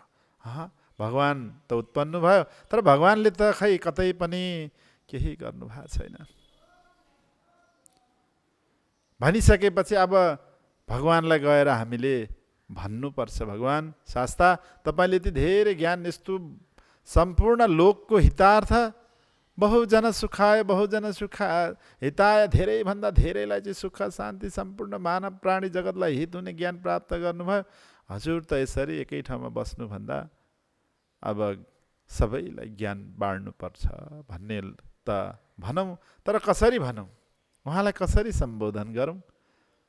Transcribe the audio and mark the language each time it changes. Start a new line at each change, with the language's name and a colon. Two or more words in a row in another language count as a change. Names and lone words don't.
Nepali: भगवान त उत्पन्न भयो तर भगवानले त खै कतै पनि केही गर्नु भएको छैन भनिसकेपछि अब भगवानलाई गएर हामीले भन्नुपर्छ, भगवान शास्ता तपाईले यति धेरै ज्ञान, यस्तो सम्पूर्ण लोकको हितार्थ
Sanskrit: बहुजन सुखाय हिताय,
Nepali: धेरै भन्दा धेरैलाई चाहिँ सुख शान्ति सम्पूर्ण मानव प्राणी जगतलाई हित हुने ज्ञान प्राप्त गर्नुभयो। हजुर त यसरी एकै ठाउँमा बस्नुभन्दा अब सबैलाई ज्ञान बाँड्नुपर्छ भन्ने त भनौँ, तर कसरी भनौँ, उहाँलाई कसरी सम्बोधन गरौँ?